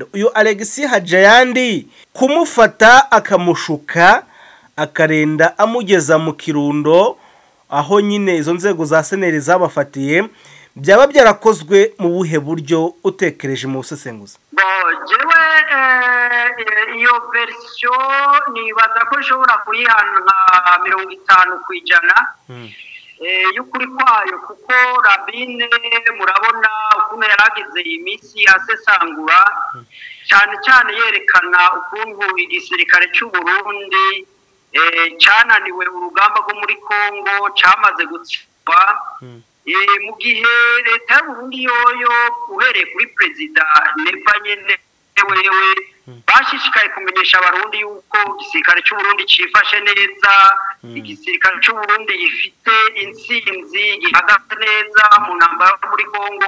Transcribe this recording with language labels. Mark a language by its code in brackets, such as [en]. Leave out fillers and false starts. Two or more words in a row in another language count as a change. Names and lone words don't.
[rn] Uyu Alexis Hajayandi kumufata akamushuka akarenda amugeza mu Kirundo aho nyine izo nzego za seneri zabafatiye byaba byarakozwe mu buhe buryo utekereje mu busesenguzi? Jewe iyo version nibaza ko ishobora kuyihana nka 50% y'ukuri kwayo, kuko Rabine murabona ukuntu yaragize iminsi asesangura cyane yerekana ukuntu igisirikare cy'u Burundi cyananiwe urugamba rwo muri Kongo cyamaze gutsindwa mu gihe leta y'u Burundi yoyo uhereye kuri perezida Neva nyene wewe bashishikaye kumenyesha abarundi yuko igisirikare cy'u Burundi cifashe neza, igisirikare cy'u Burundi gifite intsinzi gihagaze neza mu ntambara muri Kongo.